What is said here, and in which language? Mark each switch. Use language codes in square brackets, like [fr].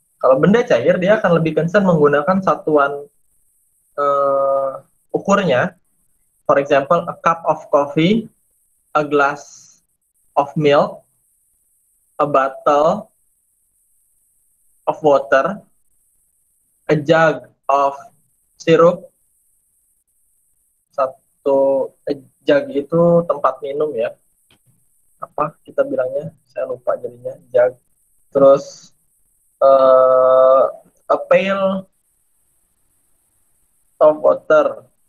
[id] Kalau benda cair, dia akan lebih concern menggunakan satuan ukurnya. [en] For example, a cup of coffee, a glass of milk, a bottle of water, a jug of syrup. [id] Satu jug itu tempat minum ya. Apa kita bilangnya? Saya lupa jadinya. Jug. Terus [en] a pail of water.